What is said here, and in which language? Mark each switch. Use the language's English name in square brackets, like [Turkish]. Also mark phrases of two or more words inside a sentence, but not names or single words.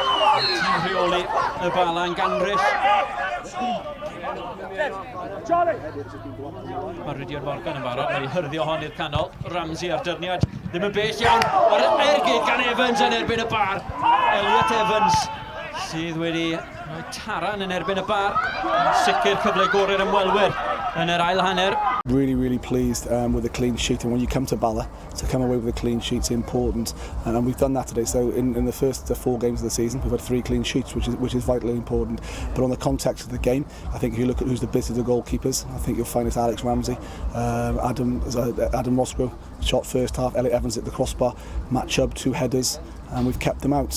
[Welsh] Tîm rheoli y bala yn ganryll. Mae Rydion Morgan yn barod, mae'n hyrddio hon i'r canol. Ramsey ar dyrniad, ddim yn bell iawn. Ar ergyd gan Evans yn erbyn y bar. Elliot Evans sydd wedi rhoi taran yn erbyn y bar. Sicr cyfle gorau'r ymwelwyr yn yr ail hanner. [English] Really pleased with the clean sheet, and when you come to Bala, to come away with a clean sheet is important, and we've done that today. So in the first 4 games of the season, we've had 3 clean sheets, which is vitally important. But on the context of the game, I think if you look at who's the best of the goalkeepers, I think you'll find it's Alex Ramsey, Adam Roscoe shot first half, Elliot Evans hit the crossbar, Matt Chubb 2 headers, and we've kept them out.